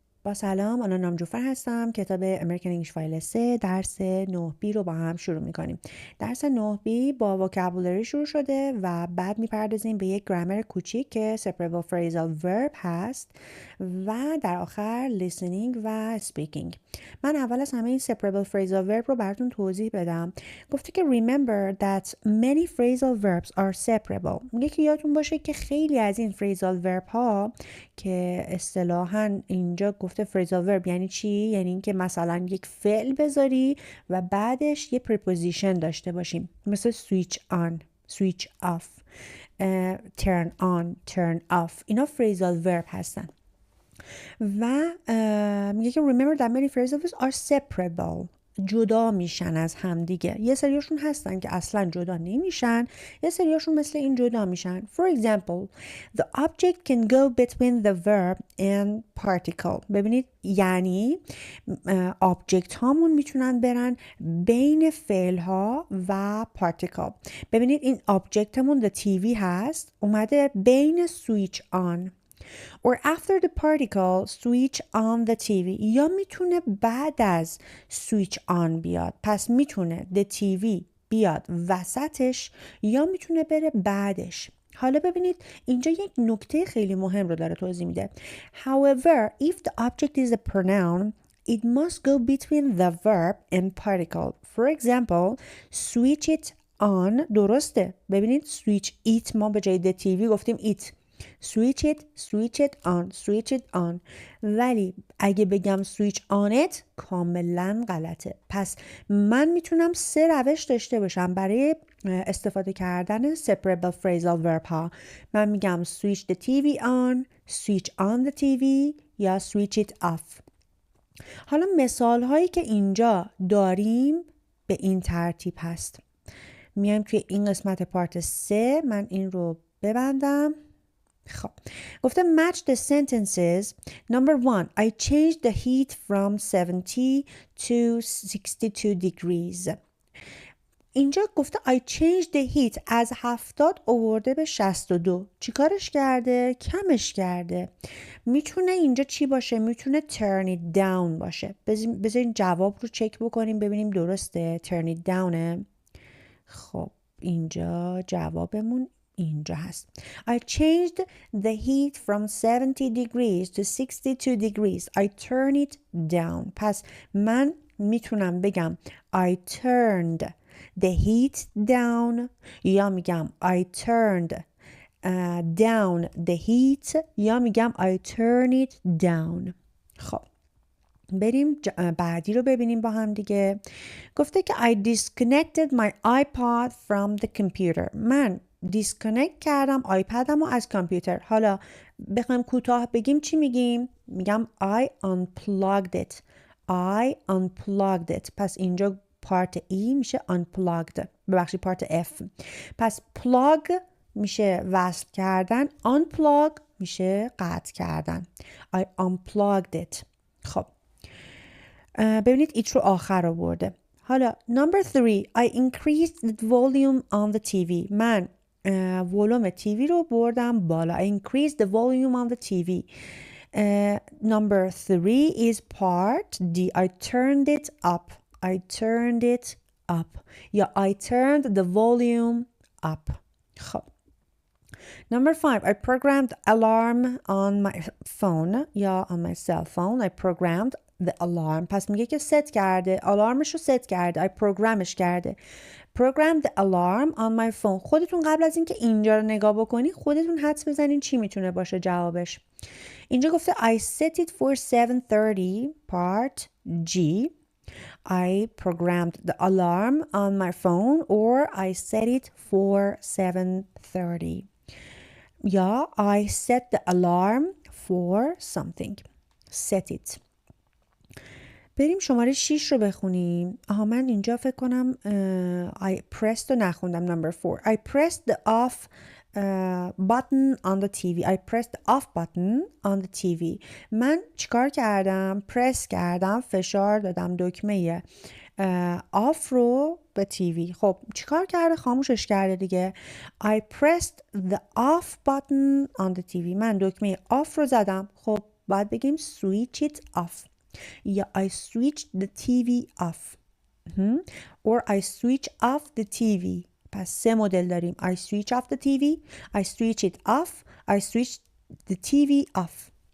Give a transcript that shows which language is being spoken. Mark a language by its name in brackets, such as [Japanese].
[Persian] با سلام، آنا نامجوفر هستم. کتاب امریکن انگلیش فایل 3 درس 9B رو با هم شروع میکنیم. درس 9B با وکابولری شروع شده و بعد میپردازیم به یک گرامر کوچیک که separable phrasal verb هست و در آخر listening و speaking. من اول از همه این separable phrasal verb رو براتون توضیح بدم. گفته که [English] remember that many phrasal verbs are separable. [Persian] میگه که یادتون باشه که خیلی از این phrasal verb ها که اصطلاحاً اینجا گفته phrasal verb یعنی چی؟ یعنی اینکه مثلا یک فعل بذاری و بعدش یه preposition داشته باشیم، مثل switch on، switch off، turn on، turn off. اینا [English] phrasal verb [Persian] هستن و میگه که [English] remember that many phrasal verbs are separable. [Persian] جدا میشن از همدیگه. یه سریاشون هستن که اصلا جدا نمیشن، یه سریاشون مثل این جدا میشن. [English] For example, the object can go between the verb and particle. [Persian] ببینید یعنی object هامون میتونن برن بین فعل ها و particle. ببینید این [English] object [Persian] همون [English] the TV [Persian] هست، اومده بین [English] switch on or after the particle switch on the TV. [Persian] یا میتونه بعد از switch on بیاد، پس میتونه the TV بیاد وسطش یا میتونه بره بعدش. حالا ببینید اینجا یک نکته خیلی مهم رو داره توضیح میده. [English] However, if the object is a pronoun, it must go between the verb and particle. For example, switch it on. [Persian] درسته. ببینید switch it ما به جای the TV گفتیم it. [English] switch it on، switch it on. [Persian] ولی اگه بگم [English] switch on it [Persian] کاملا غلطه. پس من میتونم 3 روش داشته باشم برای استفاده کردن separable phrasal verb ها. من میگم [English] switch the TV on، switch on the TV [Persian] یا [English] switch it off. [Persian] حالا مثال هایی که اینجا داریم به این ترتیب هست. میایم توی این قسمت پارت 3. من این رو ببندم. خب گفته [English] match the sentences. Number 1, I changed the heat from 70 to 62 degrees. [Persian] اینجا گفته [English] I changed the heat [Persian] از 70 آورده به 62. چی کارش کرده؟ کمش کرده. میتونه اینجا چی باشه؟ میتونه [English] turn it down [Persian] باشه. بذارین جواب رو چک بکنیم ببینیم درسته. [English] turn it downه. [Persian] خب اینجا جوابمون اینجا هست. [English] I changed the heat from 70 degrees to 62 degrees. I turn it down. [Persian] پس من میتونم بگم [English] I turned the heat down [Persian] یا [English] میگم I turned down the heat [Persian] یا میگم [English] I turn it down. [Persian] خب بریم بعدی رو ببینیم با هم دیگه. گفته که [English] I disconnected my iPod from the computer. [Persian] من دیسکانکت کردم آیپدم رو از کامپیوتر. حالا بخوایم کوتاه بگیم چی میگیم؟ میگم [English] I unplugged it. I unplugged it. [Persian] پس اینجا پارت E میشه unplugged. ببخشید پارت F. پس plug میشه وصل کردن، unplug میشه قطع کردن. [English] I unplugged it. [Persian] خب ببینید ایت رو آخر آورده. [English] حالا number 3, I increased the volume on the TV. [Persian] من ولوم تیوی رو بردم بالا. [English] I increased the volume on the TV. Number 3 is part D. I turned it up. I turned it up. [Persian] یا [English] I turned the volume up. خب Number 5, I programmed alarm on my phone [Persian] یا [English] on my cell phone. I programmed the alarm. [Persian] پس میگه که ست کرده، آلارمش رو ست کرده. I programش کرده. [English] Program the alarm on my phone. [Persian] خودتون قبل از اینکه اینجا رو نگاه بکنی خودتون حدس بزنین چی میتونه باشه جوابش. اینجا گفته [English] I set it for 7:30 part G. I programmed the alarm on my phone or I set it for 7:30. [Persian] یا [English] I set the alarm for something. Set it. [Persian] بریم شماره 6 رو بخونیم. من اینجا فکر کنم [English] I pressed [Persian] رو نخوندم. [English] Number 4. I pressed the off button on the TV. I pressed the off button on the TV. [Persian] من چیکار کردم؟ پرس کردم، فشار دادم دکمه آف رو به تیوی. خب چیکار کرده؟ خاموشش کرده دیگه. [English] I pressed the off button on the TV. [Persian] من دکمه آف رو زدم. خب باید بگیم [English] switch it off یا I switched the TV off or I switch off the TV. [Persian] پس 3 مدل داریم. [English] I switch off the TV, I switch it off, I switch the TV off.